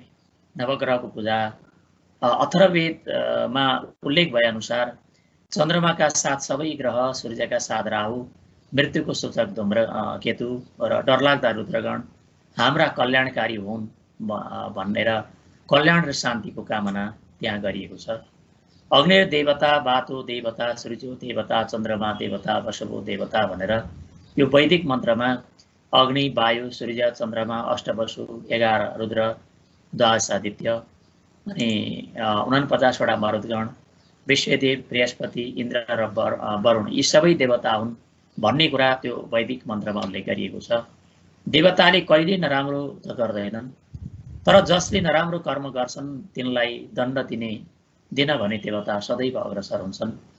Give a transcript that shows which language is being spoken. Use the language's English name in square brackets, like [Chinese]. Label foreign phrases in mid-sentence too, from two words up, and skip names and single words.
[Nepali] नवग्रहको पूजा अथर्ववेदमा उल्लेख भए अनुसार चन्द्रमाका साथ सबै ग्रह, सूर्यका साथ राहु, मृत्युको सूचक धूम्र केतु र डरलाग्दा रुद्रगण हाम्रा कल्याणकारी हुन् भनेर कल्याण र शान्तिको कामना त्यहाँ गरिएको छ। [Sanskrit] अग्नि देवता, वातो देवता, सूर्य देवता, चन्द्रमा देवता, वसुवो देवता [Nepali] भनेर यो वैदिक मन्त्रमा अग्नि, वायु, सूर्य, चन्द्रमा, अष्टवसु, 11 रुद्र, द्वादश आदित्य अनि 49वटा मरुद्गण, विश्वदेव, बृहस्पति, इन्द्र र वरुण यी सबै देवता हुन् भन्ने कुरा त्यो वैदिक मन्त्रमा उल्लेख गरिएको छ। देवताले कहिले नराम्रो त गर्दैनन्, तर जसले नराम्रो कर्म गर्छन् तिनलाई दण्ड दिन भने देवता सदैव अग्रसर हुन्छन्।